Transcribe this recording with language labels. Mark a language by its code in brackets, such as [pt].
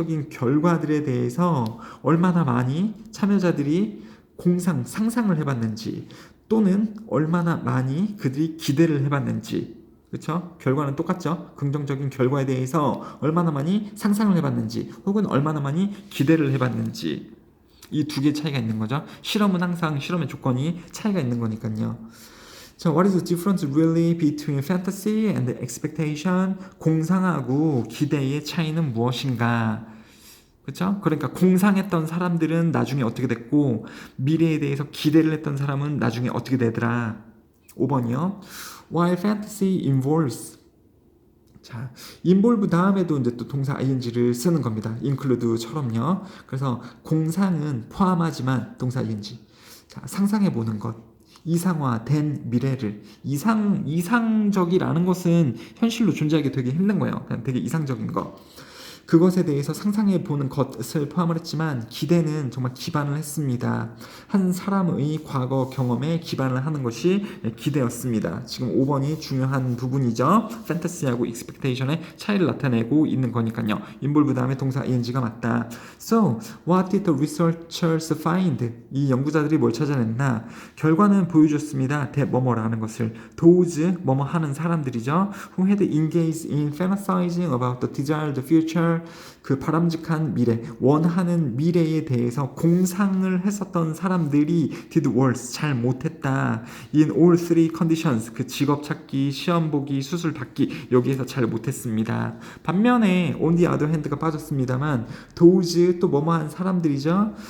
[ko] 결과들에 대해서 얼마나 많이 참여자들이 상상을 해봤는지, 또는 얼마나 많이 그들이 기대를 해봤는지. 그렇죠? 결과는 똑같죠. 긍정적인 결과에 대해서 얼마나 많이 상상을 해봤는지, 혹은 얼마나 많이 기대를 해봤는지. 이 두 개의 차이가 있는 거죠. 실험은 항상 실험의 조건이 차이가 있는 거니까요. [en] 자, what is the difference really between fantasy and expectation? [ko] 공상하고 기대의 차이는 무엇인가? 그렇죠? 그러니까 공상했던 사람들은 나중에 어떻게 됐고 미래에 대해서 기대를 했던 사람은 나중에 어떻게 되더라. 5번이요. [en] While fantasy involves. [ko] 자, involve 다음에도 이제 또 동사 ing를 쓰는 겁니다. include처럼요. 그래서 공상은 포함하지만 동사 ing. 자, 상상해 보는 것. 이상화된 미래를. 이상적이라는 것은 현실로 존재하기 되게 힘든 거예요. 그냥 되게 이상적인 거. 그것에 대해서 상상해 보는 것을 포함을 했지만 기대는 정말 기반을 했습니다. 한 사람의 과거 경험에 기반을 하는 것이 기대였습니다. 지금 5번이 중요한 부분이죠. 판타시하고 expectation의 차이를 나타내고 있는 거니까요. involve 다음에 동사 ing가 맞다. [en] So, what did the researchers find? [ko] 이 연구자들이 뭘 찾아냈나? 결과는 보여줬습니다. 뭐뭐라는 것을. Those 뭐뭐 하는 사람들이죠. [en] Who had engaged in fantasizing about the desired future. [ko] 그 바람직한 미래, 원하는 미래에 대해서 공상을 했었던 사람들이 [en] did worse, [ko] 잘 못했다. [en] In all three conditions, [ko] 그 직업 찾기, 시험 보기, 수술 받기, 여기에서 잘 못했습니다. 반면에 [en] on the other hand [ko] 가 빠졌습니다만 those 또 뭐뭐한 사람들이죠.